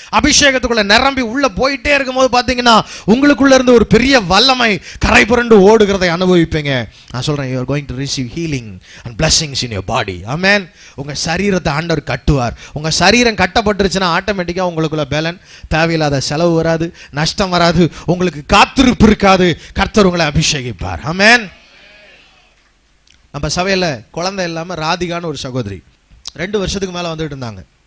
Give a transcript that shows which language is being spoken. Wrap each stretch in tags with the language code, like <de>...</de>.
<ta>அபிஷேகத்துக்குள்ள நிரம்பி உள்ள போயிட்டே இருக்கும்போது பாத்தீங்கன்னா உங்களுக்குள்ள இருந்து ஒரு பெரிய வல்லமை கரை புரண்டு ஓடுகிறதை அனுபவிப்பீங்க. நான் சொல்றேன்,</ta> <en>you are going to receive healing and blessings in your body.</en> <ta>Amen. உங்க சரீரத்தை ஆண்டவர் கட்டுவார். உங்க சரீரம் கட்டப்பட்டுருச்சுன்னா ஆட்டோமேட்டிக்கா உங்களுக்குள்ள பலன், தேவையில்லாத செலவு வராது, நஷ்டம் வராது, உங்களுக்கு காத்திருப்பு இருக்காது. கர்த்தர் உங்களை அபிஷேகிப்பார். ஆமென். நம்ம சபையில குழந்தை இல்லாம ராதிகான்னு ஒரு சகோதரி 2 வருஷத்துக்கு மேல வந்துட்டு இருந்தாங்க.</ta>